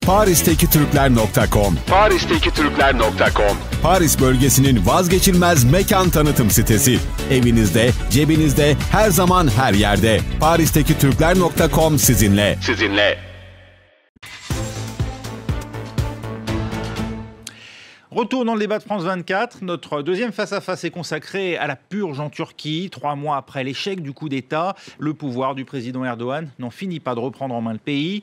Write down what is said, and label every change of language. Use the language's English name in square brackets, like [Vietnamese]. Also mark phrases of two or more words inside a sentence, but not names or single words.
[Turkish] Paris'tekiTürkler.com Paris'tekiTürkler.com Paris bölgesinin vazgeçilmez mekan tanıtım sitesi. Evinizde, cebinizde, her zaman her yerde. Paris'tekiTürkler.com sizinle. [French] Retour dans le débat de France 24. Notre deuxième face-à-face est consacré à la purge en Turquie. 3 mois après l'échec du coup d'État, le pouvoir du président Erdogan n'en finit pas de reprendre en main le pays.